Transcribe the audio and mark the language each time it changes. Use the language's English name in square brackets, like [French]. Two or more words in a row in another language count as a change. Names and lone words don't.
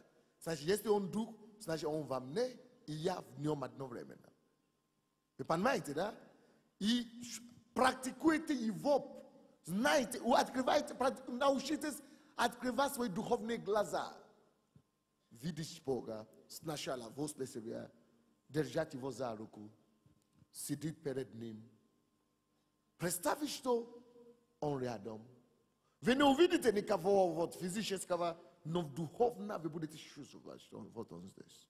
[Russian] Значит, если Он Дух, значит, Он во мне, и я в Нем одновременно. Вы понимаете, да? И практикуйте Его. Знаете, открывайте, научитесь открывать свои духовные глаза. видишь Бога, sначала возле себя, держать его за руку, сидит перед ним. Представь, что он рядом. Вы не увидите никого вот физического, но духовно вы будете чувствовать, что вот он здесь.